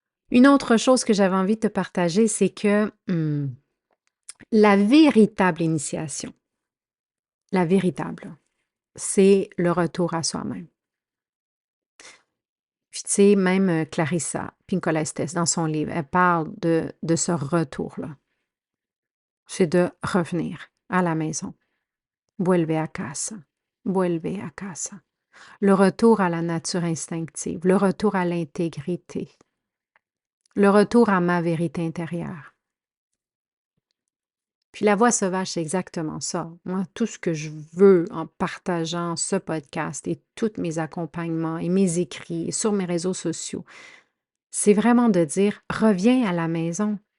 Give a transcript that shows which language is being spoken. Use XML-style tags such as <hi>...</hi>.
<fr>Une autre chose que j'avais envie de te partager, c'est que, la véritable initiation, la véritable, c'est le retour à soi-même. Puis tu sais, même, Clarissa Pinkola Estés, dans son livre, elle parle de ce retour-là. C'est de revenir à la maison.</fr> <es>Vuelve a casa, vuelve a casa.</es> <fr>Le retour à la nature instinctive, le retour à l'intégrité, le retour à ma vérité intérieure. Puis la voix sauvage, c'est exactement ça. Moi, tout ce que je veux en partageant ce podcast et tous mes accompagnements et mes écrits et sur mes réseaux sociaux, c'est vraiment de dire: «Reviens à la maison».</fr>